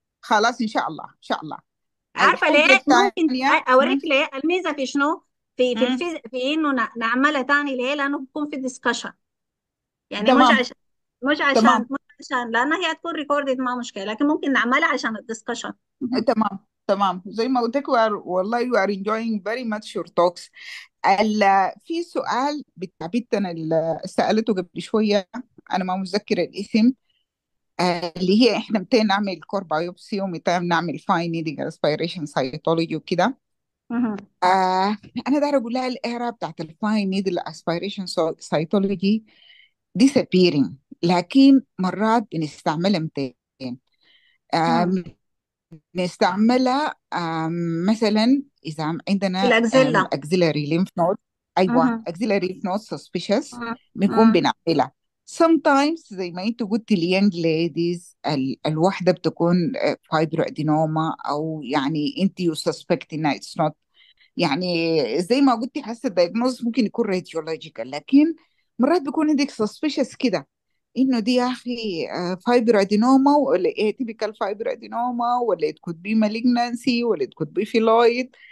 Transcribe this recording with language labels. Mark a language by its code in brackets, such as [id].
[ar] خلاص ان شاء الله ان شاء الله. عارفه الحاجه ليه؟ ممكن الثانيه اوريك ليه الميزه في شنو، مم. في انه نعملها تاني. ليه؟ لانه بيكون في ديسكشن، يعني مش تمام عشان مش عشان تمام مش عشان لانها هي تكون ريكوردد ما مشكله، لكن ممكن نعملها عشان الديسكشن. تمام تمام. زي ما قلت لك والله [en] you are enjoying very much your talks. [ar] في سؤال بتاع بنتنا اللي سألته قبل شوية، أنا ما متذكرة الاسم، اللي هي إحنا متى نعمل كور بايوبسي ومتى نعمل فاين نيدنج اسبيريشن سايتولوجي وكده. أنا دايرة أقول لها الإعراب بتاعت الفاين نيدل اسبيريشن سايتولوجي disappearing، لكن مرات بنستعملها متين. نستعملها مثلا إذا عندنا الاكزيلا. [en] axillary lymph node. [ar] أيوة [en] axillary lymph node suspicious [ar] بنكون مم. بنعملها. sometimes زي ما انت قلت اليانج ladies الواحدة بتكون fibroadenoma، أو يعني انت [en] you suspect [ar] إنها [en] it's not، [ar] يعني زي ما قلتي حاسة الدايجنوز ممكن يكون راديولوجيكال، لكن مرات بيكون عندك suspicious كده انه دي يا اخي فايبر ادينوما ولا ايه تيبيكال فايبر ادينوما، ولا [en] it could be malignancy [ar] ولا [en] it could be phylloid.